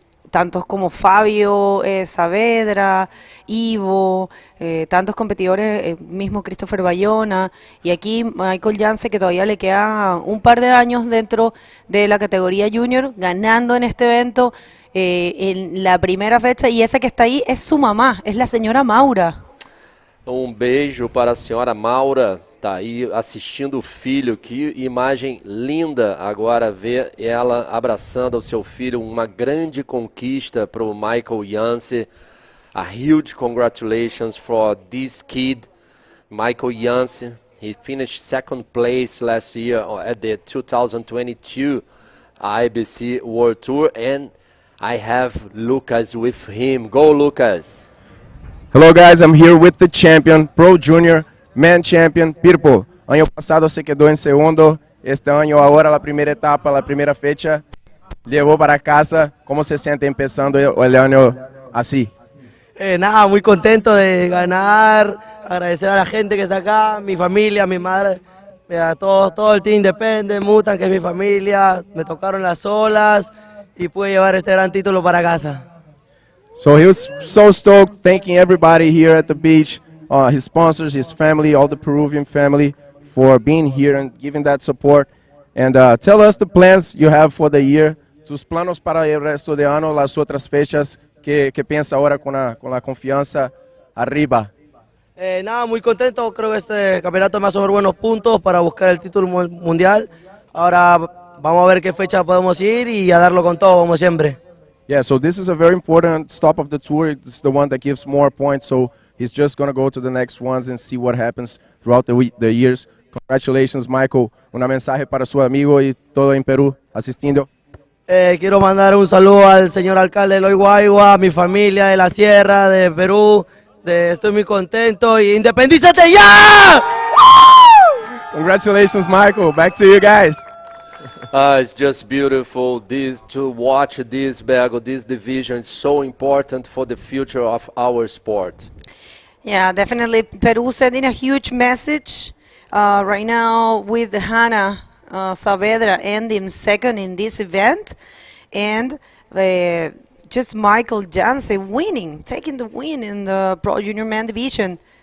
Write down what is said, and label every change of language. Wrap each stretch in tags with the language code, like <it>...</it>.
<es>tantos como Fabio, Saavedra, Ivo, tantos competidores, mismo Christopher Bayona, y aquí Michael Janse, que todavía le queda un par de años dentro de la categoría junior, ganando en este evento en la primera fecha, y esa que está ahí es su mamá, es la señora Maura.</es> <pt>Beijo para a senhora Maura, tá aí assistindo o filho, que imagem linda agora ver ela abraçando o seu filho, uma grande conquista para o Michael Janse.</pt> <en>A huge congratulations for this kid, Michael Janse. He finished second place last year at the 2022 IBC World Tour, and I have Lucas with him. Go, Lucas! Hello guys, I'm here with the champion, Pro Junior, Man Champion, Pirpo.</en> <es>Año pasado se quedó en segundo, este año ahora la primera etapa, la primera fecha, llevó para casa. ¿Cómo se siente empezando el año así? Nada, muy contento de ganar, agradecer a la gente que está acá, mi familia, mi madre, todo el team depende, Mutan, que es mi familia, me tocaron las olas y pude llevar este gran título para casa.</es> <en>So he was so stoked, thanking everybody here at the beach, his sponsors, his family, all the Peruvian family for being here and giving that support. And tell us the plans you have for the year,</en> <es>tus planos para el resto de año, las otras fechas, que piensa ahora con la confianza arriba. Nada, muy contento, creo que este campeonato me va a sumar buenos puntos para buscar el título mundial. Ahora vamos a ver qué fecha podemos ir y a darlo con todo, como siempre.</es> <en>Yeah, so this is a very important stop of the tour. It's the one that gives more points, so he's just going to go to the next ones and see what happens throughout the years. Congratulations, Michael.</en> <es>Una mensaje para su amigo y todo en Perú asistiendo. Quiero mandar un saludo al señor alcalde Eloy Guaigua, a mi familia de la Sierra, de Perú. Estoy muy contento y ¡independízate ya!</es> <en>Congratulations, Michael. Back to you guys. It's just beautiful to watch this Bego, this division is so important for the future of our sport. Yeah, definitely. Peru sending a huge message right now with Hanna Saavedra ending second in this event, and just Michael Janse winning, taking the win in the Pro Junior Man division.</en>